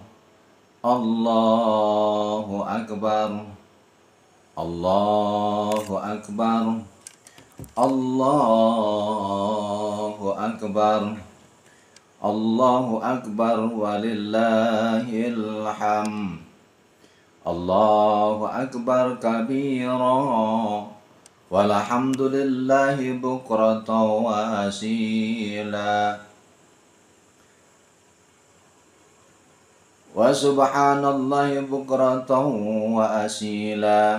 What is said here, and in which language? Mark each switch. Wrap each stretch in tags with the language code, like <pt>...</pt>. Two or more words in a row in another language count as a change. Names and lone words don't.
<ar>الله أكبر. الله أكبر. الله أكبر. الله أكبر ولله الحمد. الله أكبر كبيرا والحمد لله بكرة وأصيلا. وسبحان الله بكرة وأصيلا.</ar>